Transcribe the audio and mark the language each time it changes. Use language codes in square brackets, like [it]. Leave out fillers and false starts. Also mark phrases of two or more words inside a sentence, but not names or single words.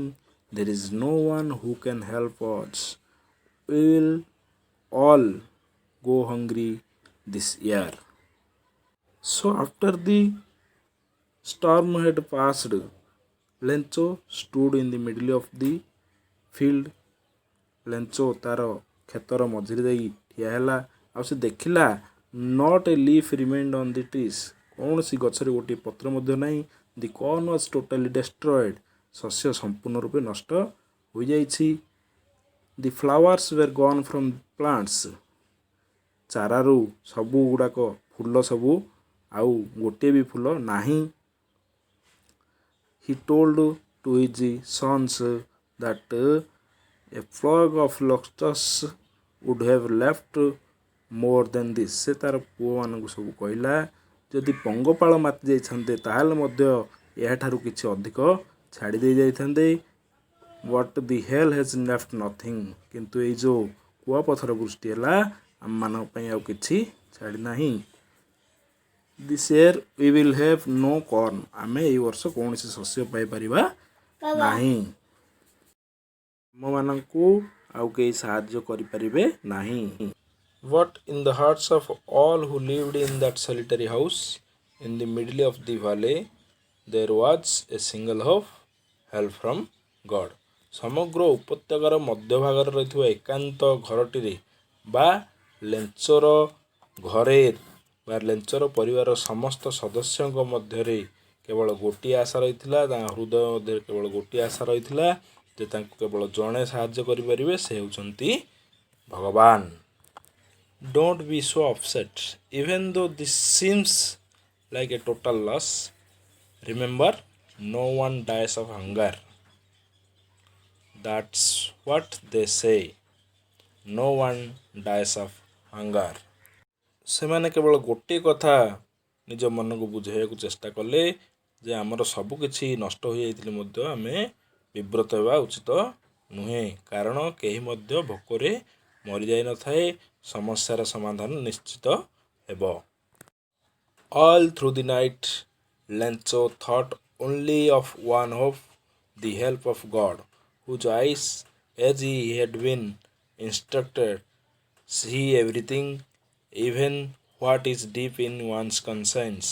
[en] There is no one who can help us. We will all go hungry this year. So after the storm had passed, Lencho stood in the middle of the field. [or] ଲେଞ୍ଚୋ ତାର କ୍ଷେତର ମଝିରେ ଯାଇ ଠିଆ ହେଲା, ଆଉ ସେ ଦେଖିଲା [en] not a leaf remained on the trees. [or] କୌଣସି ଗଛରେ ଗୋଟିଏ ପତ୍ର ମଧ୍ୟ ନାହିଁ। [en] the corn was totally destroyed. [or] ଶସ୍ୟ ସମ୍ପୂର୍ଣ୍ଣ ରୂପେ ନଷ୍ଟ ହୋଇଯାଇଛି। [en] the flowers were gone from plants. [or] ଚାରାରୁ ସବୁ ଗୁଡ଼ାକ ଫୁଲ ସବୁ ଆଉ ଗୋଟିଏ ବି ଫୁଲ ନାହିଁ। [en] He told to his sons that a flock of locusts would have left more than this. [or] ସେ ତାର ପୁଅମାନଙ୍କୁ ସବୁ କହିଲା ଯଦି ପଙ୍ଗପାଳ ମାତି ଯାଇଥାନ୍ତେ ତାହେଲେ ମଧ୍ୟ ଏହାଠାରୁ କିଛି ଅଧିକ ଛାଡ଼ି ଦେଇ ଯାଇଥାନ୍ତେ। [en] What the hell has left nothing. [or] କିନ୍ତୁ ଏଇ ଯେଉଁ କୁଆପଥର ବୃଷ୍ଟି ହେଲା ଆମମାନଙ୍କ ପାଇଁ ଆଉ କିଛି ଛାଡ଼ି ନାହିଁ। This year we will have no corn. ଆମେ ଏଇ ବର୍ଷ କୌଣସି ଶସ୍ୟ ପାଇପାରିବା ନାହିଁ। ଆମମାନଙ୍କୁ ଆଉ କେହି ସାହାଯ୍ୟ କରିପାରିବେ ନାହିଁ। [en] What in the hearts of all who lived in that solitary house in the middle of the valley there was a single hope, help from God. [or] ସମଗ୍ର ଉପତ୍ୟକାର ମଧ୍ୟଭାଗରେ ରହିଥିବା ଏକାନ୍ତ ଘରଟିରେ ବା ଲେଞ୍ଚୋର ଘରେ ବା ଲେଞ୍ଚୋର ପରିବାରର ସମସ୍ତ ସଦସ୍ୟଙ୍କ ମଧ୍ୟରେ କେବଳ ଗୋଟିଏ ଆଶା ରହିଥିଲା, ତାଙ୍କ ହୃଦୟ ମଧ୍ୟରେ କେବଳ ଗୋଟିଏ ଆଶା ରହିଥିଲା ଯେ ତାଙ୍କୁ କେବଳ ଜଣେ ସାହାଯ୍ୟ କରିପାରିବେ, ସେ ହେଉଛନ୍ତି ଭଗବାନ। [en] Don't be so upset even though this seems like a total loss. Remember, no one dies of hunger. That's what they say. No one dies of hunger. [or] ସେମାନେ କେବଳ ଗୋଟିଏ କଥା ନିଜ ମନକୁ ବୁଝାଇବାକୁ ଚେଷ୍ଟା କଲେ ଯେ ଆମର ସବୁ କିଛି ନଷ୍ଟ ହୋଇଯାଇଥିଲେ ମଧ୍ୟ ଆମେ ବିବ୍ରତ ହେବା ଉଚିତ ନୁହେଁ, କାରଣ କେହି ମଧ୍ୟ ଭୋକରେ ମରିଯାଇନଥାଏ। ସମସ୍ୟାର ସମାଧାନ ନିଶ୍ଚିତ ହେବ। [en] All through the night, Lencho thought only of one hope, the help of God, whose eyes, as he had been instructed, see everything, even what is deep in one's conscience.